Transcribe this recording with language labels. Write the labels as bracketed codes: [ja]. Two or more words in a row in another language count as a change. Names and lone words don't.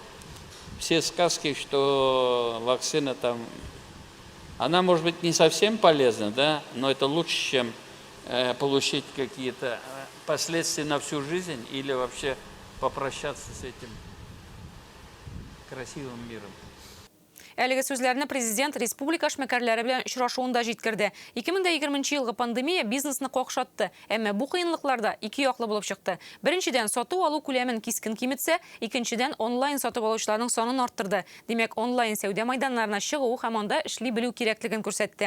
[ru] Все сказки, что вакцина там, она может быть не совсем полезна, да, но это лучше, чем получить какие-то последствия на всю жизнь или вообще попрощаться с этим красивым миром. [tt] Әлеге сүзләрне президент республика эшмәкәрләре белән очрашуында җиткерде. 2020 елгы пандемия бизнесны какшатты, әмма бу кыенлыкларда ике яклы булып чыкты. Беренчедән, сату алу күләмен кискен киметсә, икенчедән, онлайн сатып алучыларның санын арттырды. Димәк, онлайн сәүдә майданнарына чыгу һәм анда эшли белү кирәклеген күрсәтте.